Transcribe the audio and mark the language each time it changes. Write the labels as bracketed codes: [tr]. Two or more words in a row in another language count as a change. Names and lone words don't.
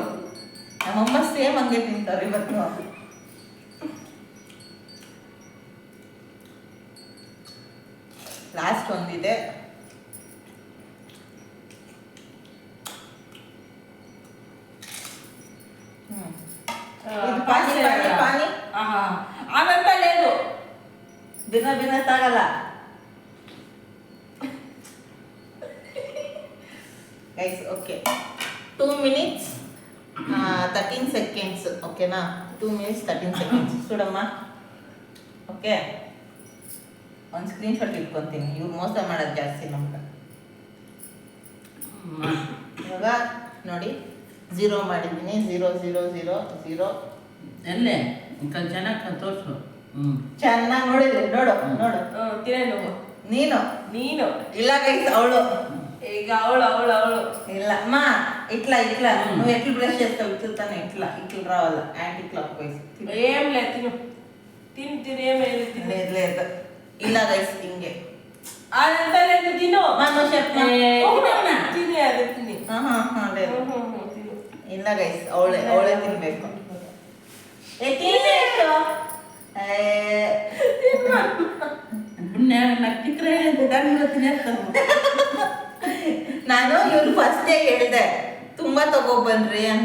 [kn] ನಮ್ಮಮ್ಮ ಸೇಮ್ ಹಂಗೆ ತಿಂತಾರೆ ಇವತ್ತು. ಲಾಸ್ಟ್ ಒಂದಿದೆ. ಪಾನಿ ಪಾನಿ ಪಾನಿ [te] అదంతా లేదు. బిన్న తాగల. [en] guys okay, 2 minutes 13 seconds [te] ఓకేనా? [en] 2 minutes 13 seconds [te] చూడమ్మా. [kn] ಓಕೆ, ಒಂದು ಸ್ಕ್ರೀನ್ ಶಾಟ್ ಇಟ್ಕೊತೀನಿ. ಇವ್ರು ಮೋಸ ಮಾಡೋದು ಜಾಸ್ತಿ ನಮ್ಗೆ. ಇವಾಗ ನೋಡಿ 0 ಮಾಡಿದ್ದೀನಿ. 0 0 0 0 ಎಲ್ಲೇ ಚೆನ್ನಾಗಿ ತೋರಿಸು. ಚೆನ್ನಾಗಿ ನೋಡಿದ್ರಿ? ನೋಡು ನೋಡು. ತಿನ್ನೇ నువ్వు. ನೀನು ಇಲ್ಲ ಗೈಸ್, ಅವಳು. ಈಗ ಅವಳು ಇಲ್ಲ ಅಮ್ಮ, [te] ఇట్లా నువ్వు ఎట్లా బ్రష్ చేస్తావు? ఇట్లా ఇట్లా రావాలి, [en] anti clockwise. [te] ఏం లేదు, తిను ఏమేది తిను. లేదు ఇలా గైస్, ಹಿಂಗೆ అదంతా లేదు, తిను. మనం చెప్పు. తిని అది తిని. లేదు తిను. [kn] ಇಲ್ಲ ಗೈಸ್, ಅವಳೇ ತಿನ್ಬೇಕು. ನಕ್ಕಿದ್ರೆ ತಿನ್ನಿಸ್ತಾರೆ. ನಾನು ಇವ್ರು ಫಸ್ಟೇ ಹೇಳಿದೆ ತುಂಬಾ ತಗೊಬನ್ರಿ ಅಂತ.